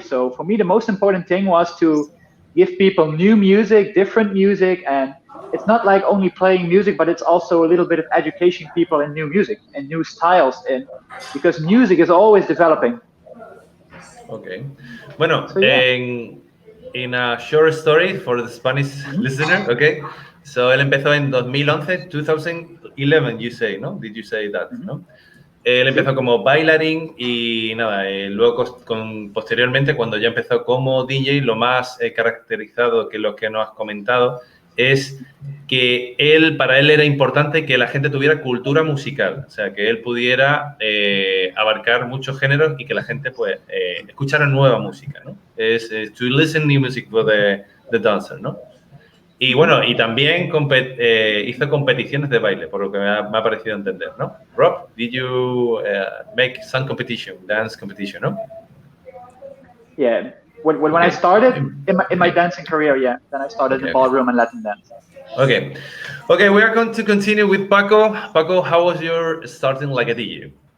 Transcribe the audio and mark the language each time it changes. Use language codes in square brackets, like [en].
[en] So for me, the most important thing was to give people new music, different music, and it's not like only playing music, but it's also a little bit of educating people in new music and new styles, because music is always developing. [es] Okay. Bueno, [en] So, yeah. in a short story for the Spanish listener, okay? [es] So él empezó en 2011, 2011, [en] you say, [es] ¿no? [en] Did you say that, no? [es] Él empezó como bailarín y nada, luego posteriormente cuando ya empezó como DJ, lo más caracterizado que lo que nos has comentado es que para él era importante que la gente tuviera cultura musical, o sea, que él pudiera abarcar muchos géneros y que la gente pues escuchara nueva música, ¿no? [en] Es to listen new music for the dancer, ¿no? [es] Y bueno, y también hizo competiciones de baile, por lo que me ha parecido entender, ¿no? [en] Rob, did you make some dance competition, no? Yeah. When I started in my dancing career, then I started in ballroom and Latin dance. Okay, we are going to continue with Paco. Paco, how was your starting like a DJ?